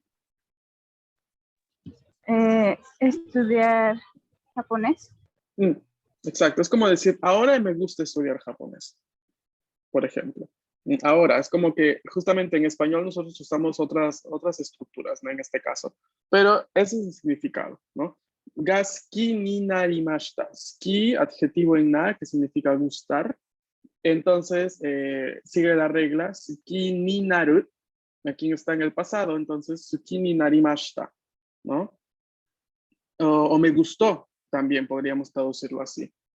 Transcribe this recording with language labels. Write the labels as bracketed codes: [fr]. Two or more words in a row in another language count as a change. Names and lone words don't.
[es] Estudiar japonés. Exacto, es como decir, ahora me gusta estudiar japonés, por ejemplo. Ahora, es como que justamente en español nosotros usamos otras estructuras, ¿no? En este caso. Pero ese es el significado, ¿no? [ja] が好きになりました. [es] Suki, adjetivo en na, que significa gustar. Entonces, sigue la regla, [ja] 好きになる. [es] Aquí está en el pasado, entonces, [ja] 好きになりました, [es] ¿no? O me gustó, también podríamos traducirlo así.